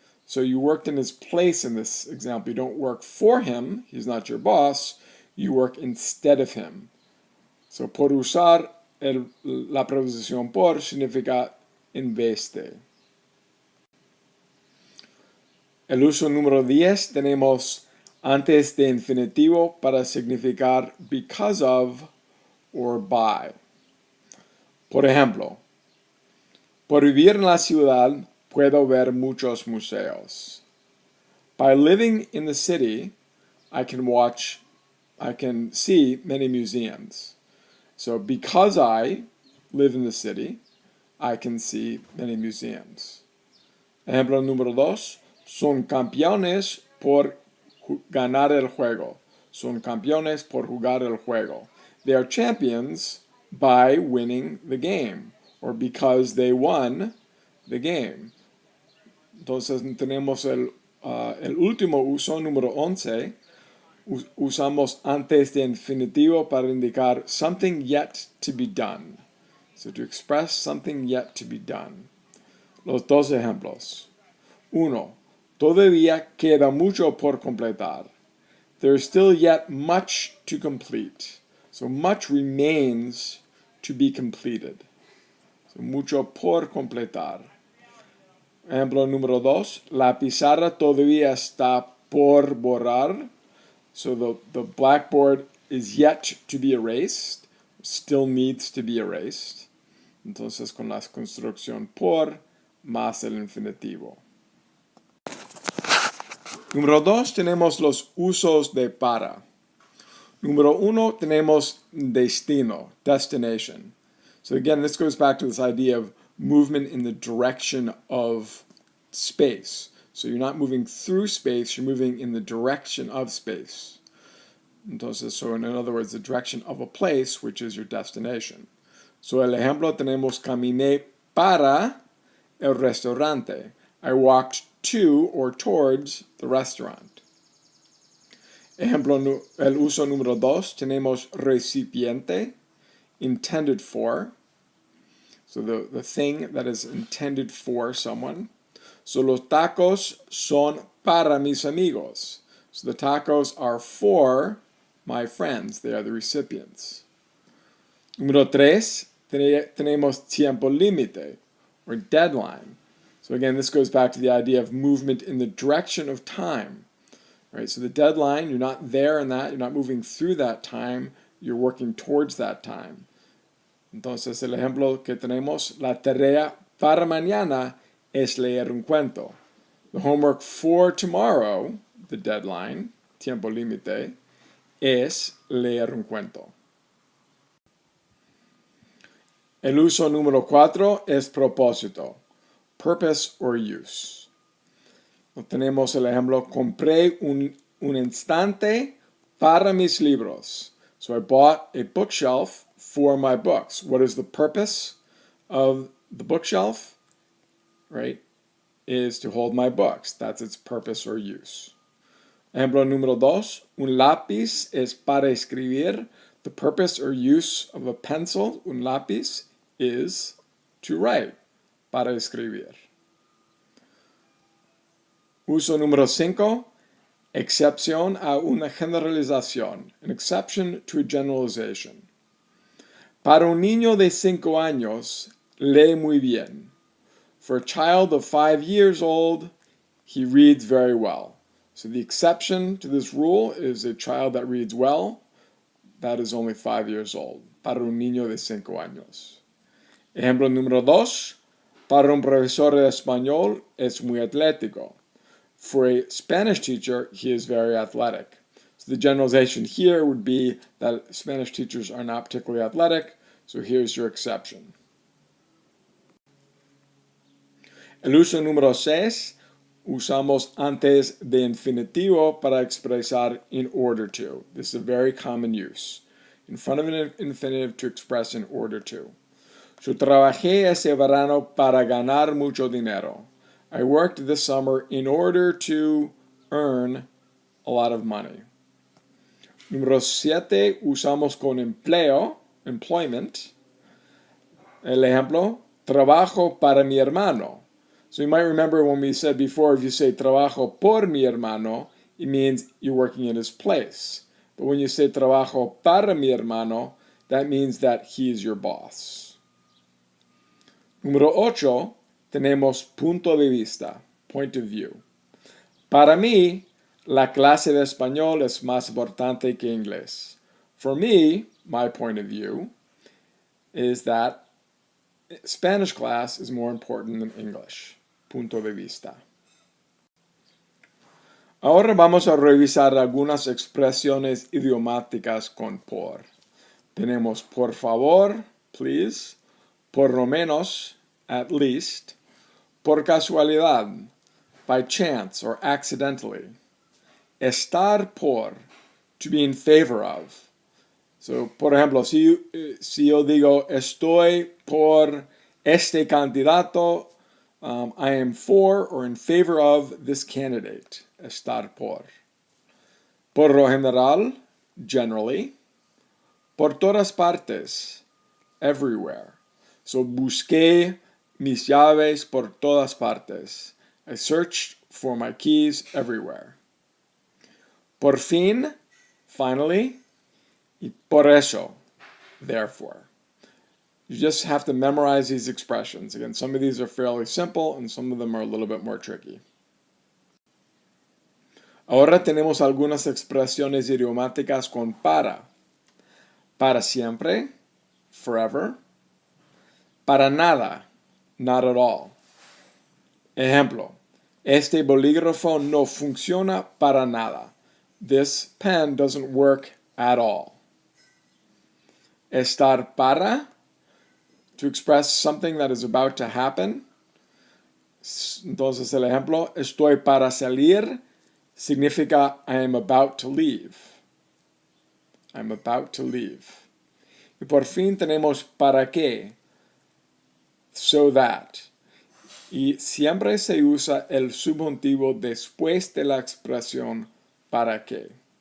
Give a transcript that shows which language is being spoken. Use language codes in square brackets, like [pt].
[en] So you worked in his place in this example. You don't work for him. He's not your boss. You work instead of him. [es] So por usar la preposición por significa en vez de. El uso número 10 tenemos antes de infinitivo para significar [en] because of or by. [es] Por ejemplo, por vivir en la ciudad puedo ver muchos museos. [en] By living in the city, I can see many museums. So because I live in the city, I can see many museums. [es] Ejemplo número 2. Son campeones por ganar el juego. Son campeones por jugar el juego. [en] They are champions by winning the game, or because they won the game. [es] Entonces tenemos el último uso, número 11. Usamos antes de infinitivo para indicar [en] something yet to be done. So to express something yet to be done. [es] Los dos ejemplos. 1. Todavía queda mucho por completar. [en] There is still yet much to complete. So much remains to be completed. [es] So mucho por completar. Ejemplo número 2. La pizarra todavía está por borrar. [en] So the blackboard is yet to be erased. Still needs to be erased. [es] Entonces con la construcción por más el infinitivo. Número 2 tenemos los usos de para. Número 1 tenemos destino, destination. [en] So again, this goes back to this idea of movement in the direction of space. So you're not moving through space, you're moving in the direction of space. Entonces, so in other words, the direction of a place, which is your destination. [es] So el ejemplo tenemos caminé para el restaurante. [en] I walked to or towards the restaurant. [es] Ejemplo, el uso número 2, tenemos recipiente, [en] intended for. So the thing that is intended for someone. [es] So los tacos son para mis amigos. [en] So the tacos are for my friends. They are the recipients. [es] Número 3, tenemos tiempo límite, [en] or deadline. So again, this goes back to the idea of movement in the direction of time. Right? So the deadline, you're not there in that, you're not moving through that time, you're working towards that time. [es] Entonces el ejemplo que tenemos, la tarea para mañana es leer un cuento. [en] The homework for tomorrow, the deadline, [es] tiempo límite, es leer un cuento. El uso número 4 es propósito, [en] purpose or use. [es] Tenemos el ejemplo, compré un instante para mis libros. [en] So I bought a bookshelf for my books. What is the purpose of the bookshelf? Right? Is to hold my books. That's its purpose or use. [es] Ejemplo número 2, un lápiz es para escribir. [en] The purpose or use of a pencil, [es] un lápiz, [en] is to write, [es] para escribir. Uso número 5, excepción a una generalización, [en] an exception to a generalization. [es] Para un niño de 5 años, lee muy bien. [en] For a child of 5 years old, he reads very well. So the exception to this rule is a child that reads well, that is only 5 years old. [es] Para un niño de 5 años. Ejemplo número 2. Para un profesor de español es muy atlético. [en] For a Spanish teacher, he is very athletic. So the generalization here would be that Spanish teachers are not particularly athletic, so here's your exception. [es] El uso número 6, usamos antes de infinitivo para expresar [en] in order to. This is a very common use. In front of an infinitive to express in order to. [es] So trabajé ese verano para ganar mucho dinero. [en] I worked this summer in order to earn a lot of money. [es] Número 7, usamos con empleo, [en] employment. [es] El ejemplo, trabajo para mi hermano. [en] So you might remember when we said before, if you say [es] trabajo por mi hermano, [en] it means you're working in his place. But when you say [es] trabajo para mi hermano, [en] that means that he's your boss. [es] Número 8, tenemos punto de vista, [en] point of view. [es] Para mí, la clase de español es más importante que inglés. [en] For me, my point of view is that Spanish class is more important than English. [es] Punto de vista. Ahora vamos a revisar algunas expresiones idiomáticas con por. Tenemos por favor, [en] please, [es] por lo menos, [en] at least, [es] por casualidad, [en] by chance or accidentally, [es] estar por, [en] to be in favor of. So, [es] por ejemplo, si yo digo estoy por este candidato, [en] I am for or in favor of this candidate. [es] Estar por. Por lo general, [en] generally. [es] Por todas partes, [en] everywhere. [es] So, busqué mis llaves por todas partes. [en] I searched for my keys everywhere. [es] Por fin, [en] finally. [es] Y por eso, [en] therefore. You just have to memorize these expressions. Again, some of these are fairly simple and some of them are a little bit more tricky. [es] Ahora tenemos algunas expresiones idiomáticas con para. Para siempre, [en] forever. [es] Para nada, [en] not at all. [es] Ejemplo, este bolígrafo no funciona para nada. [en] This pen doesn't work at all. [es] Estar para, [en] to express something that is about to happen. [es] Entonces el ejemplo, estoy para salir, significa [en] I am about to leave. I'm about to leave. [es] Y por fin tenemos para qué, [en] so that. [es] Y siempre se usa el subjuntivo después de la expresión para qué.